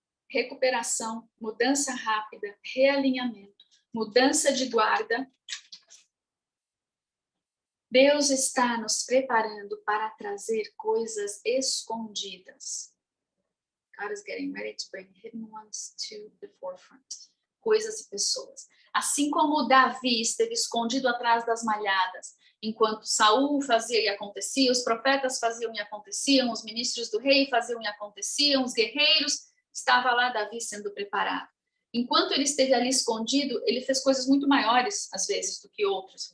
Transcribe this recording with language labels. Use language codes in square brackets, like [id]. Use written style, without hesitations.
[pt] Recuperação, mudança rápida, realinhamento, mudança de guarda. Deus está nos preparando para trazer coisas escondidas. [en] God is getting ready to bring hidden ones to the forefront. [pt] Coisas e pessoas. Assim como Davi esteve escondido atrás das malhadas, enquanto Saul fazia e acontecia, os profetas faziam e aconteciam, os ministros do rei faziam e aconteciam, os guerreiros, estava lá Davi sendo preparado. Enquanto ele esteve ali escondido, ele fez coisas muito maiores, às vezes, do que outros.